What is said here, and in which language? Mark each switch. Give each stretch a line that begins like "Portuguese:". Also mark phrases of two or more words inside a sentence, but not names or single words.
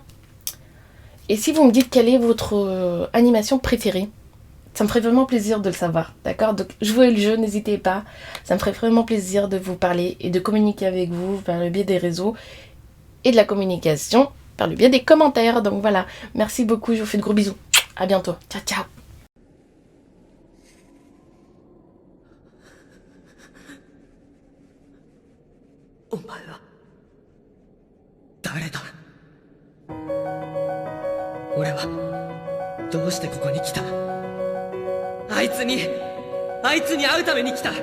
French: Et si vous me dites quelle est votre animation préférée, ça me ferait vraiment plaisir de le savoir, d'accord? Donc jouez le jeu, n'hésitez pas. Ça me ferait vraiment plaisir de vous parler et de communiquer avec vous par le biais des réseaux et de la communication par le biais des commentaires. Donc voilà, merci beaucoup, je vous fais de gros bisous. À bientôt.
Italian: Ciao, ciao.
Japanese: お前は誰だ。俺はどうしてここに来た。あいつに会うために来た。